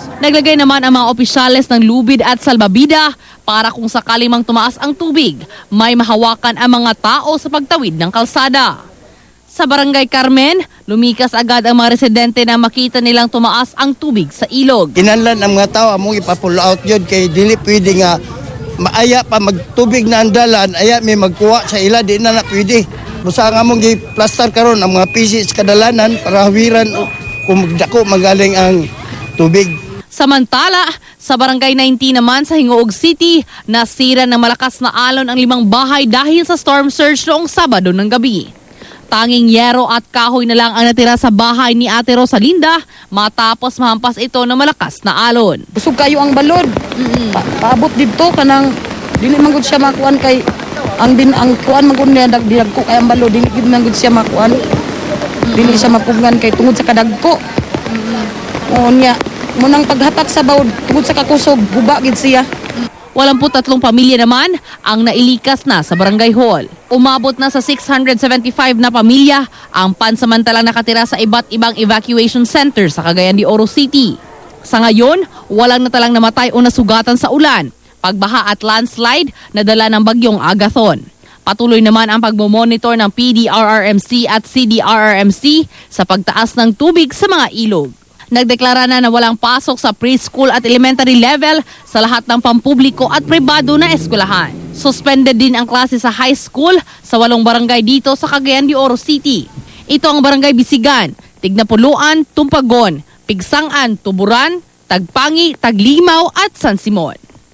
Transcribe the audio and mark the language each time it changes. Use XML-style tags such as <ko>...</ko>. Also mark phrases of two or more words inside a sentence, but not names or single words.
<tl>Naglagay naman ang mga opisyales ng lubid at salbabida para kung sakali mang tumaas ang tubig, may mahawakan ang mga tao sa pagtawid ng kalsada. Sa Barangay Carmen, lumikas agad ang mga residente na makita nilang tumaas ang tubig sa ilog.</tl> <ceb>Kinahanglan ang mga tao among ipa-pull out yun kay dili pwede nga maaya pa magtubig na ang dalan, aya may magkuha sa ila, di na pwede. Busa nga mong i-plaster karon ang mga pisi sa kadalanan para hawiran o kung magdako magaling ang tubig.</ceb> <tl>Samantala, sa Barangay 19 naman sa Hingoog City, nasira ng malakas na alon ang 5 bahay dahil sa storm surge noong Sabado ng gabi. Tanging yero at kahoy na lang ang natira sa bahay ni Ate Rosalinda matapos mahampas ito ng malakas na alon.</tl> <ceb>Busog kayo ang balod. Paabot dito kanang dili man gud siya makuan kay ang kuan man gud niya dagko kay ang balod dili gid man gud siya makuan. Dili siya mapugngan kay tungod sa kadagko. Unya munang paghatak sa bawod tungod sa kakusog guba gid siya.</ceb> <tl>83 pamilya naman ang nailikas na sa barangay hall. Umabot na sa 675 na pamilya ang pansamantalang nakatira sa iba't ibang</tl> <en>evacuation center</en> <tl>sa Cagayan de Oro City. Sa ngayon, walang natalang namatay o nasugatan sa ulan, pagbaha at landslide na dala ng bagyong Agathon. Patuloy naman ang pagmomonitor ng PDRRMC at CDRRMC sa pagtaas ng tubig sa mga ilog. Nagdeklara na walang pasok sa preschool at</tl> <en>elementary level</en> <tl>sa lahat ng pampubliko at pribado na eskwelahan. Suspended din ang klase sa</tl> <en>high school</en> <tl>sa 8 barangay dito sa Cagayan de Oro City. Ito ang Barangay Bisigan, Tignapuluan, Tumpagon, Pigsangan, Tuburan, Tagpangi, Taglimaw at San Simon.</tl>